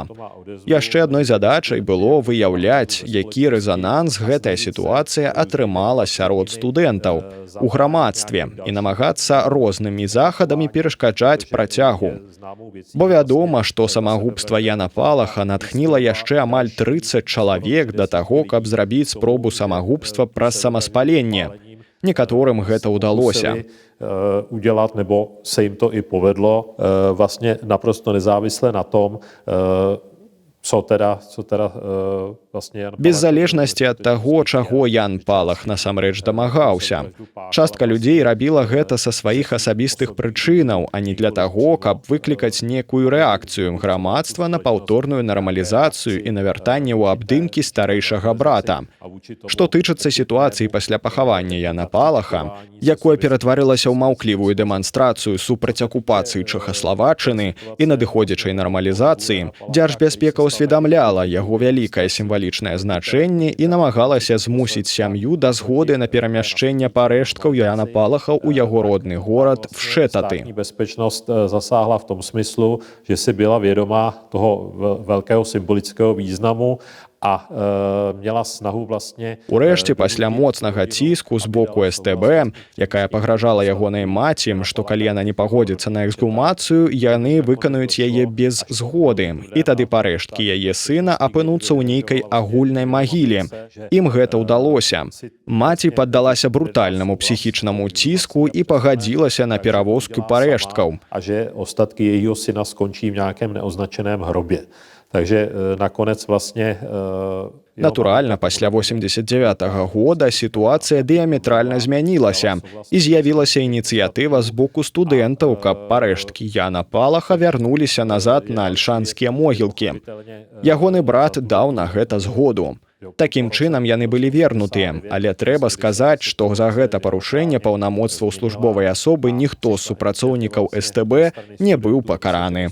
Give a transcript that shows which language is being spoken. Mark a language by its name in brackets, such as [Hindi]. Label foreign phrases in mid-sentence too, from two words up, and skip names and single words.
[Belarusian] Яшчэ адной задачай было выяўляць, які рэзананс гэтая сітуацыя атрымала сярод студэнтаў у грамадстве і намагацца рознымі захадамі перашкаджаць працягу. Бо вядома, што самагубства Яна Палаха натхніла яшчэ амаль 30 чалавек да таго, каб зрабіць спробу самагубства праз самаспаленне. Некаторым гэта ўдалося. [Czech] Udělat, nebo se jim to i povedlo, vlastně naprosto nezávisle na tom, co teda vlastně Jan Palach... [Belarusian] Без залежнасці ад таго, чаго Ян Палах насамрэч дамагаўся. Частка людзей рабіла гэта са сваіх асабістых прычынаў, а не для таго, каб выклікаць некую рэакцыю грамадства на паўторную нармалізацыю і навяртанне ў абдымкі старэйшага брата. Што тычыцца сітуацыі пасля пахавання Яна Палаха, якое ператварылася ў маўклівую дэманстрацыю супраць акупацыі Чэхаславаччыны і надыходзячай нармалізацыі, Дзяржбяспека усведамляла яго вялікае сімвалічнае значэнне і намагалася змусіць сям'ю да згоды на перамяшчэнне парэшткаў Яна Палаха ў яго родны горад Вшетаты. [Czech] Bezpečnost zasáhla v tom smyslu, že si byla vědoma toho velkého symbolického významu a měla snahu vlastně... [Belarusian] Урэшце, пасля моцнага ціску з боку СТБ, якая пагражала ягонай маці, што калі яна не пагодзіцца на эксгумацыю, яны выканаюць яе без згоды. І тады парэшткі яе сына апынуцца ў нейкай агульнай магіле. Ім гэта ўдалося. Маці паддалася брутальнаму псіхічнаму ціску і пагадзілася на перавозку парэшткаў. [Czech] A že ostatky jejího syna skončí v nějakém neoznačeném hrobě. Takže nakonec vlastně... [Belarusian] Натуральна, пасля 89-го года сітуацыя дыяметральна змянілася і з'явілася ініцыятыва з боку студэнтаў, каб парэшткі Яна Палаха вярнуліся назад на альшанскія могілкі. Ягоны брат даў на гэта згоду. Такім чынам яны былі вернутыя, але трэба сказаць, што за гэта парушэнне паўнамоцтваў службовай асобы ніхто з супрацоўнікаў СТБ не быў пакараны.